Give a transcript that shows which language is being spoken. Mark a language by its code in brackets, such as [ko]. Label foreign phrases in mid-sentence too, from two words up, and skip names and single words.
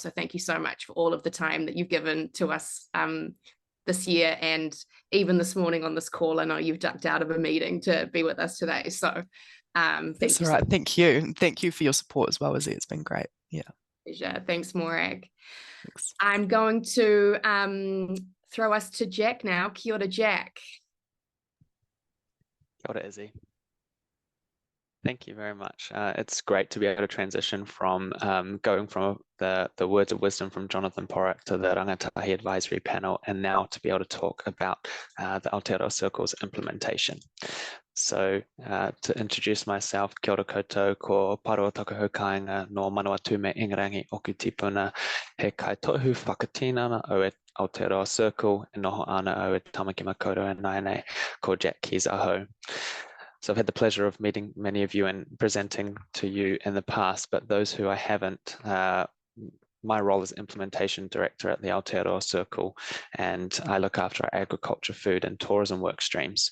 [en] So thank you so much for all of the time that you've given to us this year, and even this morning on this call. I know you've ducked out of a meeting to be with us today. So that's all right. Thank you. Thank you for your support as well, Izzy. It's been great. Yeah. Pleasure. Thanks, Morag. Thanks. I'm going to throw us to Jack now. [mi] Kia ora, Jack. Kia ora, [en] Izzy. Thank you very much. It's great to be able to transition from going from the words of wisdom from Jonathan Porrick to the Rangatahi Advisory Panel, and now to be able to talk about the Aotearoa Circle's implementation. So to introduce myself, [mi] kia ora koutou, ko Paroa Takahau Kāinga no Manawatu me Ingarangi Oku Tipuna, he kaitohu whakatinana o e Aotearoa Circle, e noho ana o e Tamaki Makaurau e Nainei, ko Jack Keys aho. [en] So I've had the pleasure of meeting many of you and presenting to you in the past, but those who I haven't, my role is Implementation Director at the Aotearoa Circle, and I look after our agriculture, food and tourism work streams.